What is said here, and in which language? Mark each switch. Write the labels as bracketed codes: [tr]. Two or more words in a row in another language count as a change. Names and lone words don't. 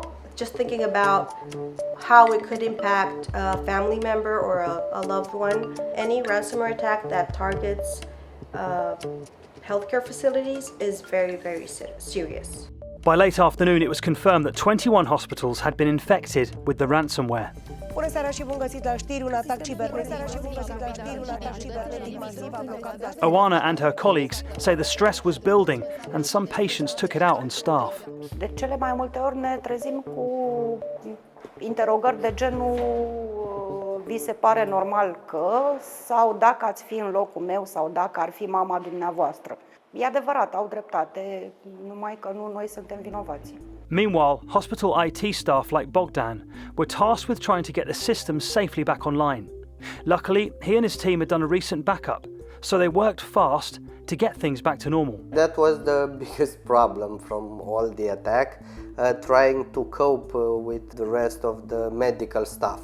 [en] Just thinking about how it could impact a family member or a loved one. Any ransomware attack that targets healthcare facilities is very, very serious. By late afternoon, it was confirmed that 21 hospitals had been infected with the ransomware. [ro] Bună seara și bun găsit la știri, un atac cibernetic. [en] Oana and her colleagues say the stress was building and some patients took it out on staff. [ro] De cele mai multe ori ne trezim cu interogări de genul vi se pare normal că, sau dacă ați fi în locul meu, sau dacă ar fi mama dumneavoastră. E adevărat, au dreptate, numai că nu noi suntem vinovați. [en] Meanwhile, hospital IT staff like Bogdan were tasked with trying to get the system safely back online. Luckily, he and his team had done a recent backup, so they worked fast to get things back to normal. That was the biggest problem from all the attack, trying to cope with the rest of the medical staff.